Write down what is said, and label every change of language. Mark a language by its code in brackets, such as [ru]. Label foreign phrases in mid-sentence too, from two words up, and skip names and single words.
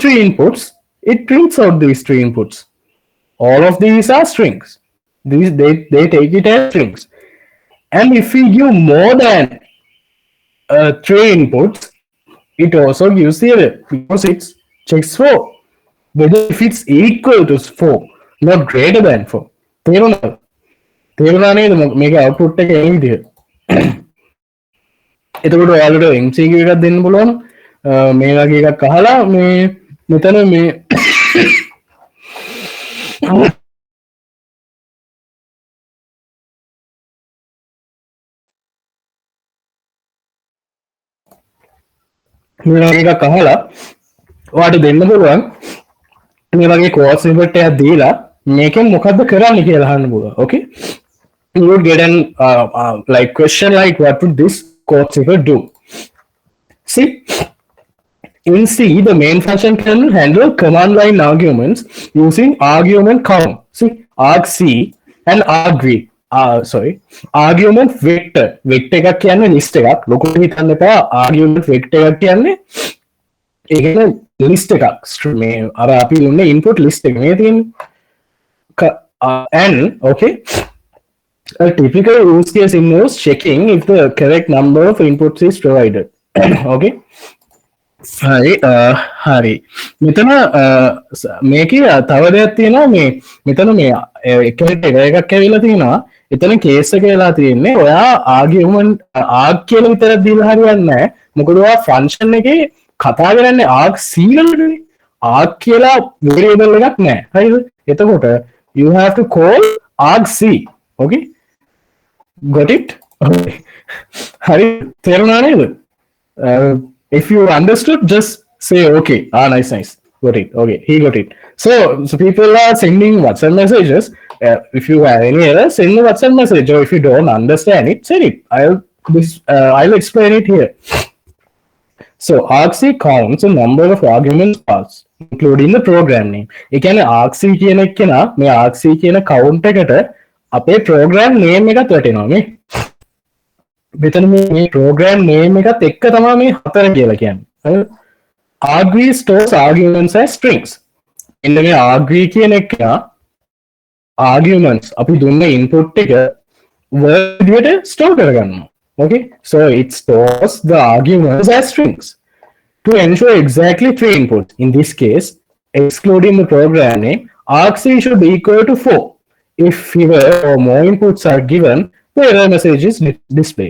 [en] 3 inputs it prints out these 3 inputs all of these are strings these they take it as strings and if we give more than 3 inputs it also gives the error because it checks for whether if it's equal to 4 not greater than 4 [si] තේරුණා නේද මේක අවුට්පුට් එක එන විදිහ එතකොට ඔයාලට MCQ එකක් දෙන්න පුළුවන් මේ වගේ එකක් අහලා මේ මෙතන මේ මේ වගේ එකක් අහලා ඔයාලට දෙන්න පුළුවන් මේ වගේ කෝස් ඉන්පුට් එකක් දීලා මේකෙන් මොකද්ද කරන්න කියලා අහන්න පුළුවන් [en] okay you would get an like question like what would this code cipher do see in C the main function can handle command line arguments using argument count see argc and argv argument vector [si] එකක් කියන්නේ list එකක් ලොකුට හිතන්න එපා [en] argument vector [si] එකක් කියන්නේ ඒ කියන්නේ list එකක් මේ අර අපි දුන්නේ [en] input list [si] එක මේ තියෙන්නේ [en] and okay a typical use case involves checking if the correct number of inputs is provided okay [si] හරි මෙතන මේකේ තව දෙයක් තියෙනවා මේ මෙතන මේ එකට එකක් ඇවිල්ලා තියෙනවා එතන කේස් එක වෙලා තියෙන්නේ ඔයා [en] argument arg [si] කියලා විතරක් දීලා හරියන්නේ නැහැ මොකද ඔයා ෆන්ක්ෂන් එකේ කතා කරන්නේ ආග් c වලනේ ආග් කියලා variable එකක් නැහැ හරිද [en] එතකොට you have to call argc okay got it okay [si] හරි තේරුණා නේද [en] if you understood just say okay nice got it okay he got it so people are sending WhatsApp messages if you have any error send a WhatsApp message or if you don't understand it send it I'll explain it here so argc counts a number of arguments passed including the program name [si] ඒ කියන්නේ argc කියන එක නා මේ argc කියන count එකට අපේ [en] program name [si] එකත් වැටෙනවා මේ මෙතන මේ [en] program name [si] එකත් එක්ක තමයි මේ 4 කියලා කියන්නේ [en] argv stores arguments as strings [si] එන්න මේ argv කියන එක arguments අපි දුන්න input එක word විදියට store කරගන්නවා [en] okay so it stores the arguments as strings to ensure exactly 3 inputs. In this case, excluding the program name, argc should be equal to 4. If fewer or more inputs are given, the error message is displayed.